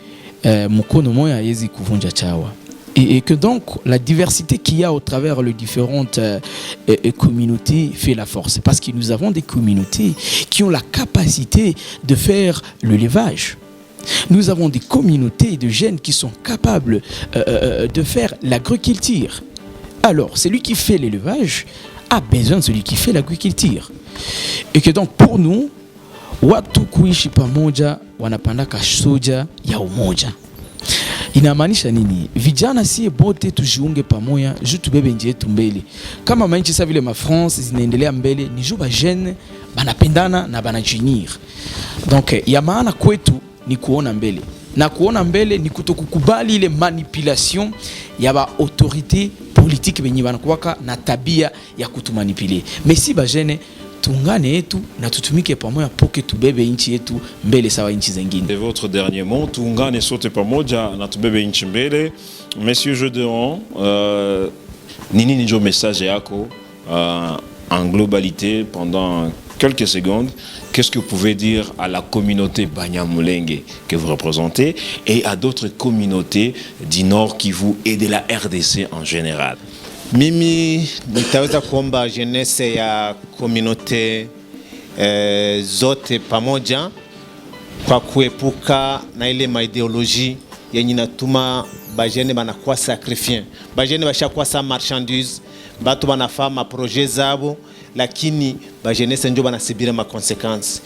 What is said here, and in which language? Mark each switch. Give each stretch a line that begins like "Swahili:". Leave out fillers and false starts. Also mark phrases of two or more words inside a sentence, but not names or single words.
French: Et que donc la diversité qu'il y a au travers les différentes communautés fait la force, parce que nous avons des communautés qui ont la capacité de faire l'élevage. Nous avons des communautés de jeunes qui sont capables de faire l'agriculture. Alors celui qui fait l'élevage a besoin de celui qui fait l'agriculture. Et que donc pour nous,
Swahili: watu kuishi pamoja wanapandaka soja ya umoja. Inamaanisha nini? Vijana sie bote tujiunge pamoja juu tubebe nchi yetu mbele. Kama manchi sa vile ma France zinaendelea mbele, ni juu ba jeune banapendana na banajunir. Donc ya maana kwetu ni kuona mbele. Na kuona mbele ni kutokukubali ile manipulation ya ba
French: autorité politique
Swahili: benye banakuwaka na tabia ya kutumanipuler.
French: Mais si
Swahili: ba jeune tungane yetu na tutumike pamoja poke tubebe nchi yetu mbele sawa nchi zingine.
French: Et votre dernier mot,
Swahili: tungane sote pamoja na tubebe nchi mbele.
French: Monsieur Gedeon,
Swahili: nini njo message yako
French: en globalité pendant quelques secondes? Qu'est-ce que vous pouvez dire à la communauté Banyamulenge que vous représentez et à d'autres communautés du Nord Kivu et de la RDC en général?
Swahili: Mimi nitaweza kuomba jeunesse ya communauté zote pamoja kwa kuepuka na ile maideologie yenye natuma bajene banakuwa sacrifié. Bajene bashakuwa sa marchandise, batu banafaa ma projet zabo, lakini bajenese njo banasibira ma consequences.